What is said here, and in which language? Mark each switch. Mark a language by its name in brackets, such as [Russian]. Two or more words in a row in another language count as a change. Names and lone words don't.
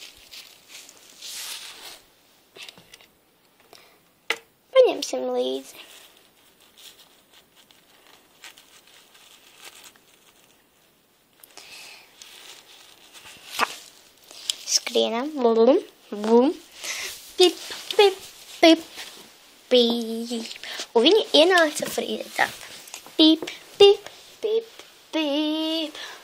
[Latvian] Paņemsim līdzi. Tā. Skrienam. Blum, blum. Pip, pip, pip, pip. Un viņi ienāca frīdetā. Pip, pip, pip, pip.